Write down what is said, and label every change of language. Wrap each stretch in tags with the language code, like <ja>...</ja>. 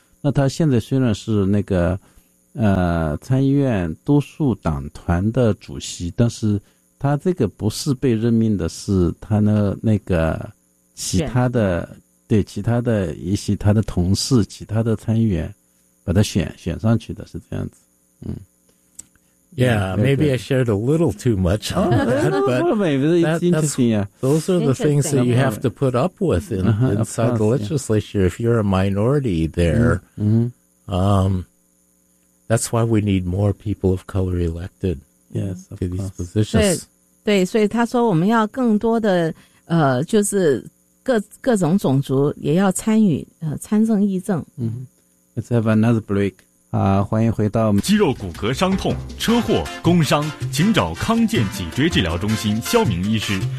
<zh>那他现在虽然是那个参议院多数党团的主席，但是他这个不是被任命的，是他的那个其他的，对，其他的一些他的同事其他的参议员把他选上去的，是这样子。嗯，</zh> <en>yeah， maybe I shared a little too much on that， but those are the things that you have to put up with inside the legislature if you're a minority there. That's why we need more people of color elected to these positions.</en> <zh>对，所以他说我们要更多的就是各种种族也要参与参政议政。</zh> <en>嗯， Let's have another break.</en> <zh>欢迎回到肌肉骨骼伤痛、车祸、工伤，请找康健脊椎治疗中心肖明医师。</zh>